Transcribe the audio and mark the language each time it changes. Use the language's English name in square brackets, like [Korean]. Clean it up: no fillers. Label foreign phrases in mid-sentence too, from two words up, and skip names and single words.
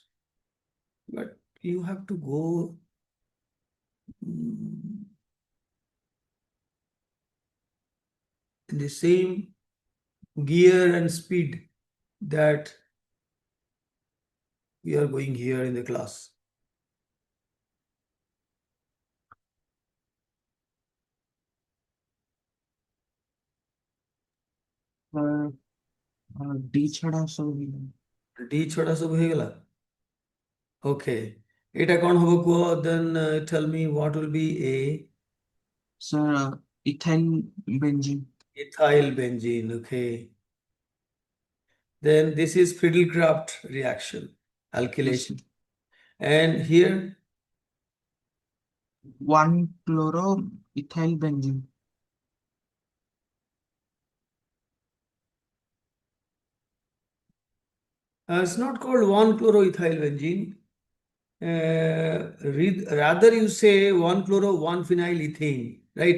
[English] But you have to go in the same gear and speed that we are going here in the class. [Odia] D ଛଡା ସବୁ ହେଇଗଲା। D ଛଡା ସବୁ ହେଇଗଲା okay এটা କଣ ହବ କୁହ [English] then tell me what will be A sir ethyl benzene. ethyl benzene okay then this is Friedel-Crafts reaction alkylation and here 1 chloro ethyl benzene. it's not called 1-chloroethyl benzene rather you say 1-chloro 1-phenyl ethane right